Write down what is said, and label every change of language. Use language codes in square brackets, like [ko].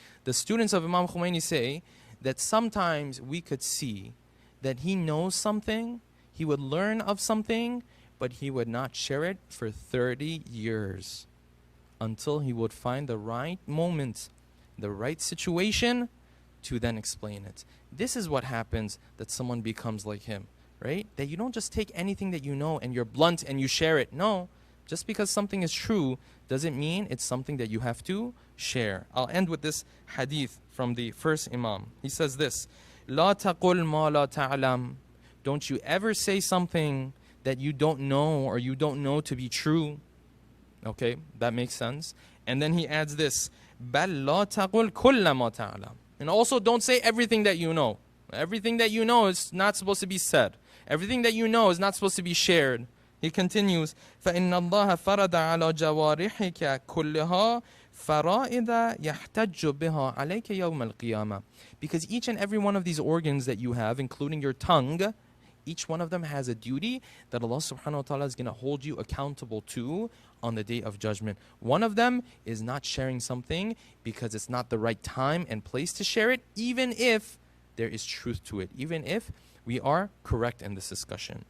[en] The students of Imam Khomeini say that sometimes we could see that he knows something, he would learn of something, but he would not share it for 30 years until he would find the right moment, the right situation to then explain it. This is what happens that someone becomes like him. Right? That you don't just take anything that you know and you're blunt and you share it. No, just because something is true doesn't mean it's something that you have to share. I'll end with this hadith from the first Imam. He says this, [ar] لا تقل ما لا تعلم. [en] Don't you ever say something that you don't know or you don't know to be true. Okay, that makes sense. And then he adds this, [ar] بل لا تقل كل ما تعلم. [en] And also don't say everything that you know. Everything that you know is not supposed to be said. Everything that you know is not supposed to be shared. He continues, [ar] فَإِنَّ اللَّهَ فَرَضَ عَلَى جَوَارِحِكَ كُلِّهَا فَرَائِضَ يَحْتَجُّ بِهَا عَلَيْكَ يَوْمَ الْقِيَامَةِ. [en] Because each and every one of these organs that you have, including your tongue, each one of them has a duty that Allah subhanahu wa ta'ala is going to hold you accountable to on the day of judgment. One of them is not sharing something because it's not the right time and place to share it, even if there is truth to it, even if we are correct in this discussion.